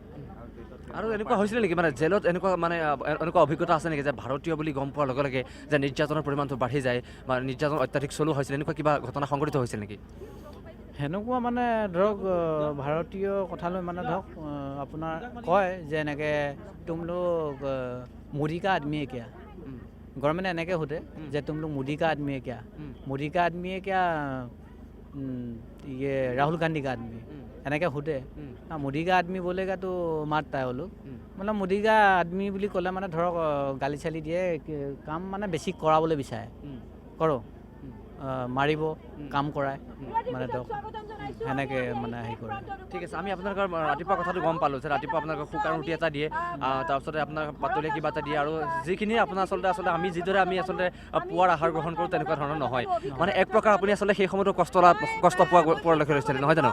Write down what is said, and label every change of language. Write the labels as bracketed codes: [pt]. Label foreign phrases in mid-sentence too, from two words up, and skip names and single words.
[as] আৰু এনেকুৱা হৈছিলে নেকি মানে জেলত এনেকুৱা অভিজ্ঞতা আছে নেকি যে ভাৰতীয় বুলি গম পোৱাৰ লগে লগে যে নিৰ্যাতনৰ পৰিমাণটো বাঢ়ি যায় বা নিৰ্যাতন অত্যাধিক চলো হৈছিল, এনেকুৱা কিবা ঘটনা সংঘটিত হৈছিল নেকি? সেনেকুৱা মানে ধৰক ভাৰতীয় কথালৈ মানে ধৰক আপোনাৰ কয় যে এনেকৈ [hi] तुम लोग मोदी का आदमी है क्या, [as] গভৰ্ণমেণ্টে এনেকৈ সোধে যে [hi] तुम लोग मोदी का आदमी है क्या, मोदी का आदमी है क्या ये राहुल गांधी का आदमी, [as] এনেকৈ সোধে। [hi] मोदी का आदमी बोलेगा तो मारता है वो लोग। [as] মানে [hi] मोदी का आदमी [as] বুলি ক'লে মানে ধৰক গালি চালি দিয়ে, কাম মানে বেছি কৰাবলৈ বিচাৰে, কৰোঁ মাৰিব কাম কৰাই মানে ধৰক সেনেকৈ মানে হেৰি কৰে। ঠিক আছে, আমি আপোনালোকৰ ৰাতিপুৱা কথাটো গম পালোঁ যে ৰাতিপুৱা আপোনালোকৰ শুকান ৰুটি এটা দিয়ে, তাৰপিছতে আপোনাৰ পাতলীয়া কিবা এটা দিয়ে, আৰু যিখিনি আপোনাৰ আচলতে আমি যিদৰে আমি আচলতে পুৱাৰ আহাৰ গ্ৰহণ কৰোঁ তেনেকুৱা ধৰণৰ নহয়, মানে এক প্ৰকাৰ আপুনি আচলতে সেই সময়তো কষ্ট পোৱাৰ লক্ষ্য লৈছিলে, নহয় জানো?